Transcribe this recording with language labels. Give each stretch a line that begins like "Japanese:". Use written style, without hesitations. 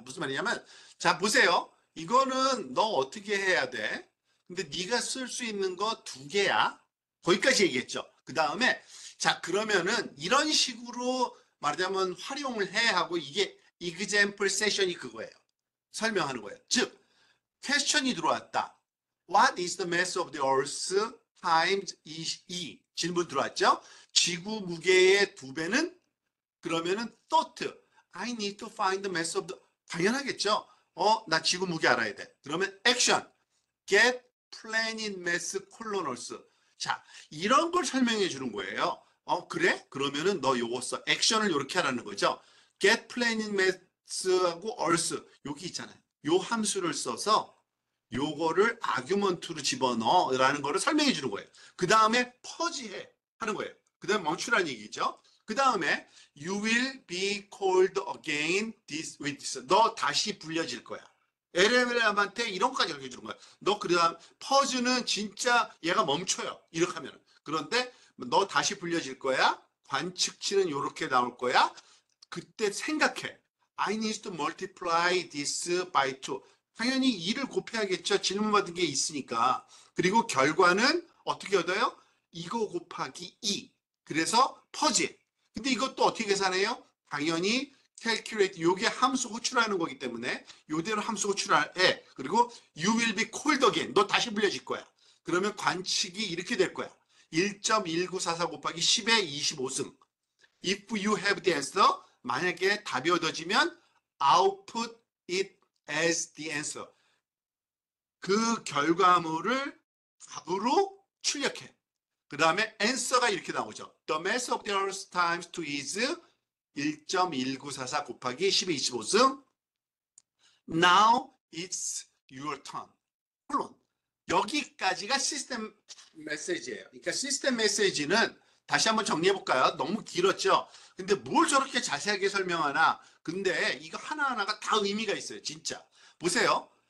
Korean: 무슨 말이냐면 자 보세요. 이거는 너 어떻게 해야 돼? 근데 네가 쓸 수 있는 거 두 개야. 거기까지 얘기했죠. 그 다음에 자 그러면은 이런 식으로 말하자면 활용을 해 하고 이게 example session이 그거예요. 설명하는 거예요. 즉 퀘스천이 들어왔다.
English: What is the mass of the Earth times E?
Korean: 질문 들어왔죠? 지구 무게의 2배는 그러면은 thought.
English: I need to find the mass of the
Korean: 당연하겠죠. 나 지구 무게 알아야 돼. 그러면 action.
English: Get planet mass colonals.
Korean: 자, 이런 걸 설명해 주는 거예요. 그래? 그러면은 너 요거 써. 액션을 이렇게 하라는 거죠. Get planet mass하고 earth 여기 있잖아요. 요 함수를 써서 요거를 아규먼트로 집어넣어라는 거를 설명해 주는 거예요. 그 다음에 퍼지해 하는 거예요. 그 다음에 멈추라는 얘기죠. 그 다음에
English: you will be called again with this.
Korean: 너 다시 불려질 거야. LLM한테 이런 것까지 알려주는 거야. 너 그다음 퍼즈는 진짜 얘가 멈춰요. 이렇게 하면. 그런데 너 다시 불려질 거야. 관측치는 이렇게 나올 거야. 그때 생각해.
English: I need to multiply this by 2.
Korean: 당연히 2를 곱해야겠죠. 질문받은 게 있으니까. 그리고 결과는 어떻게 얻어요? 이거 곱하기 2. 그래서 퍼지. 근데 이것도 어떻게 계산해요? 당연히 calculate. 요게 함수 호출하는 거기 때문에 요대로 함수 호출해.
English: 그리고 you will be called again.
Korean: 너 다시 불려질 거야. 그러면 관측이 이렇게 될 거야. 1.1944 곱하기 10의 25승.
English: If you have the answer,
Korean: 만약에 답이 얻어지면
English: output it as the answer.
Korean: 그 결과물을 답으로 출력해. 그 다음에 answer가 이렇게 나오죠.
English: The mass of the earth times 2 is 1.1944
Korean: 곱하기 10의 25승.
English: Now it's your turn.
Korean: 물론 여기까지가 시스템 메시지예요. 그러니까 시스템 메시지는 다시 한번 정리해 볼까요? 너무 길었죠? 근데 뭘 저렇게 자세하게 설명하나? 근데 이거 하나하나가 다 의미가 있어요. 진짜. 보세요.